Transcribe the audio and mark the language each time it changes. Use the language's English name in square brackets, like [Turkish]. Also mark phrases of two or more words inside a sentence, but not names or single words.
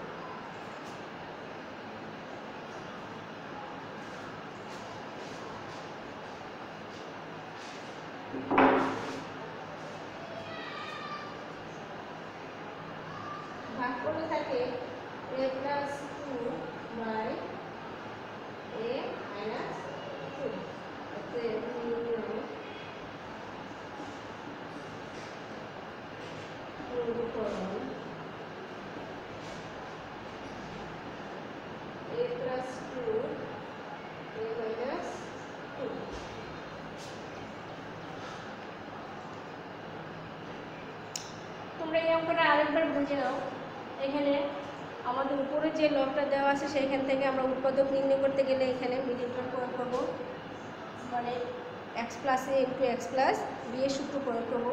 [Bangla] ভাগ করলে থাকে a প্লাস 2 বাই a মাইনাস 2, অতএব গুণফল a plus 2 a minus 2। তোমরা এই অঙ্কটা আরেকবার বুঝে নাও। এখানে আমাদের উপরে যে লগটা দেওয়া আছে সেইখান থেকে আমরা উৎপাদক নির্ণয় করতে গেলে এখানে [English] middle term [Bangla] প্রয়োগ করবো, মানে x প্লাস a ইন্টু x প্লাস b এর সূত্র প্রয়োগ করবো।